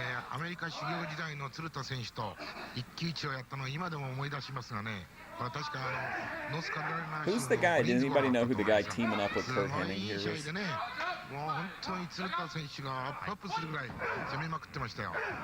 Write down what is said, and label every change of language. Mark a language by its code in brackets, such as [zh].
[ja] アメリカ修行時代の鶴田選手と一騎打ちをやったのを今でも思い出しますがね。これ確かノースカロライナ州の [en] Who's the guy? Does anybody know who the guy teaming up with Kurt Hennig here is? [ja] もう本当に鶴田選手がアップするぐらい攻めまくってましたよ。